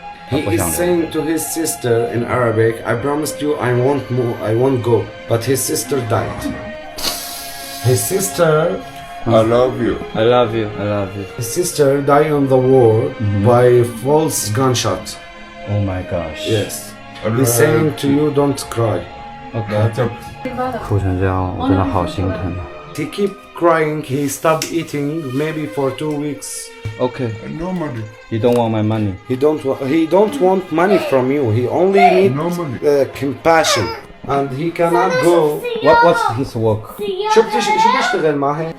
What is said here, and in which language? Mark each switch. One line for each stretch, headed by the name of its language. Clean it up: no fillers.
English: He is saying to his sister in Arabic, I promised you I won't go. But his sister died. His sister, I love you. His sister died on the war by false gunshot. Oh my gosh. Yes. He's saying to you, don't cry. OK。
Chinese: 哭成这样，我真的好心疼啊。
English: He keep crying. He stopped eating maybe for 2 weeks. OK。 No money. You don't want my money. He don't want money from you. He only needs compassion. And he cannot go. What's his work?
Arabic: شو بيشتغل معه؟